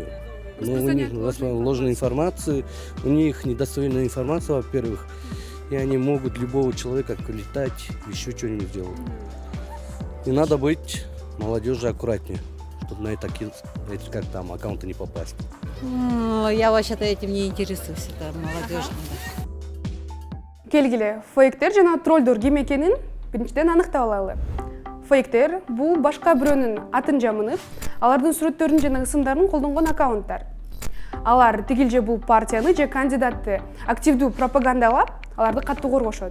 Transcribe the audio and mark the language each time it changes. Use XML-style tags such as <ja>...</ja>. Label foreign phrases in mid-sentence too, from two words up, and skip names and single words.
<ru>У них ложная информация, у них недостоверная информация, во-первых, и они могут любого человека летать, еще что-нибудь делать. И надо быть молодежи аккуратнее, чтобы на такие, аккаунты не попасть. Я вообще-то этим не интересуюсь, это молодежь.</ru> <ky>Келгиле, фейктер жана троллдор ким экенин биринчиден аныктап алалы. Фейктер бул башка бирөөнүн атын жамынып, алардын сүрөттөрүн жана ысымдарын колдонгон аккаунттар. Алар тигилже бул партияны же кандидатты активдүү пропагандалап, аларды катуу коргошот.</ky>